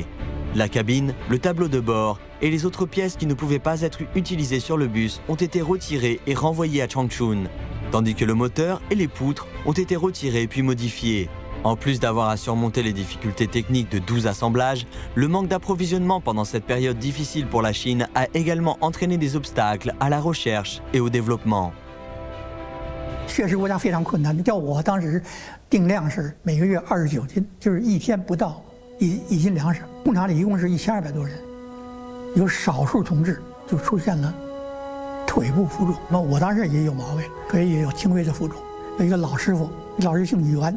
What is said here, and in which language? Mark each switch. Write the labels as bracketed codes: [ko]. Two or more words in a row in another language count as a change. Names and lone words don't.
[fr] La cabine, le tableau de bord et les autres pièces qui ne pouvaient pas être utilisées sur le bus ont été retirées et renvoyées à Changchun, tandis que le moteur et les poutres ont été retirés puis modifiés. En plus d'avoir à surmonter les difficultés techniques de 12 assemblages, le manque d'approvisionnement pendant cette période difficile pour la Chine a également entraîné des obstacles à la recherche et au développement. [zh] 确实国家非常困难，叫我当时定量是每个月29斤，就是一天不到一斤粮食。工厂里一共是1200多人，有少数同志就出现了腿部浮肿。那我当时也有毛病，可以也有轻微的浮肿。有一个老师傅，老师姓袁。